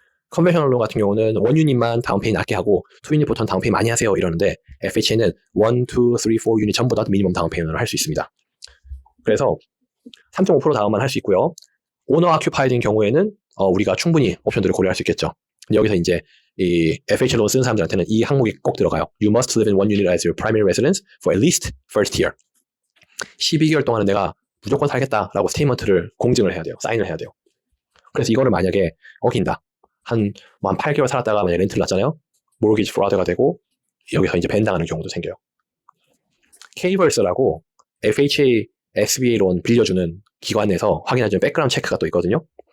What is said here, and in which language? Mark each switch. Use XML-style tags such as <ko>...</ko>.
<ko>컨벤셔널 론 같은 경우는 원 유닛만 다운페이 낮게 하고 투 유닛부터는 다운페이 많이 하세요 이러는데 FHA는 1, 2, 3, 4 유닛 전부 다 미니멈 다운페이를 할 수 있습니다. 그래서 3.5% 다운만 할 수 있고요. 오너 아큐파이드인 경우에는 우리가 충분히 옵션들을 고려할 수 있겠죠. 근데 여기서 이제 이 FHA 론 쓰는 사람들한테는 이 항목이 꼭 들어가요.</ko> <en>You must live in one unit as your primary residence for at least first year.</en> <ko>12개월 동안은 내가 무조건 살겠다라고 스테이먼트를 공증을 해야 돼요. 사인을 해야 돼요. 그래서 이거를 만약에 어긴다. 한 8개월 살았다가 만약에 렌트를 놨잖아요. 모르기지 프로드가 되고 여기서 이제 밴당하는 경우도 생겨요. Kverse라고 FHA, SBA 론 빌려주는 기관에서 확인해주는 백그라운드 체크가 또 있거든요.</ko>